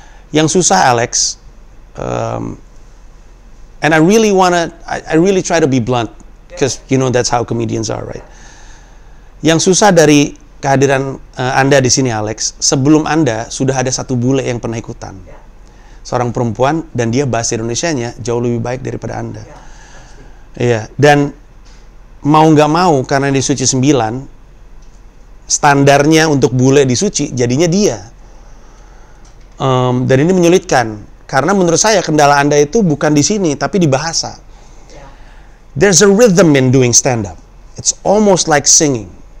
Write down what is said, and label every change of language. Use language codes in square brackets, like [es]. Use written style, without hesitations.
[id] Yang susah, [en] Alex, and I really try to be blunt, because you know that's how comedians are, right? [id] Yang susah dari kehadiran Anda di sini, Alex, sebelum Anda sudah ada satu bule yang pernah ikutan. Seorang perempuan dan dia bahasa Indonesianya jauh lebih baik daripada Anda. Iya, dan mau nggak mau karena di Suci 9 standarnya untuk bule di Suci jadinya dia. Dan ini menyulitkan karena menurut saya kendala Anda itu bukan di sini tapi di bahasa. [en] There's a rhythm in doing stand up. It's almost like singing.